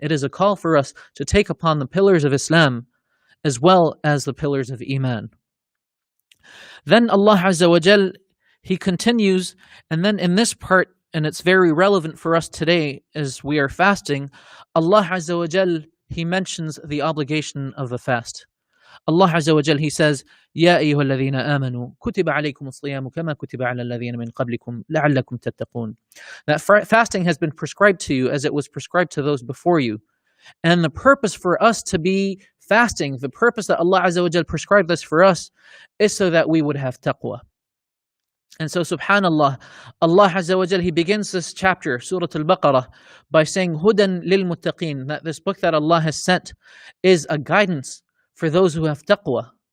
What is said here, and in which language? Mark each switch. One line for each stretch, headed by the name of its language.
English: It is a call for us to take upon the pillars of Islam, as well as the pillars of iman. Then Allah Azza wa Jal, He continues, and then in this part, and it's very relevant for us today as we are fasting, Allah Azza wa Jal, He mentions the obligation of the fast. Allah Azza wa Jal, He says,
Arabic: يَا أَيُّهَا الَّذِينَ آمَنُوا كُتِبَ عَلَيْكُمُ الصِّيَامُ كَمَا كُتِبَ عَلَى الَّذِينَ مِنْ قَبْلِكُمْ لَعَلَّكُمْ تَتَّقُونَ.
English: That fasting has been prescribed to you as it was prescribed to those before you. And the purpose for us to be fasting, the purpose that Allah Azza wa Jal prescribed this for us, is so that we would have taqwa. And so, subhanallah, Allah Azza wa Jal, He begins this chapter, Surah Al-Baqarah, by saying, Hudan lil muttaqeen, that this book that Allah has sent is a guidance for those who have taqwa.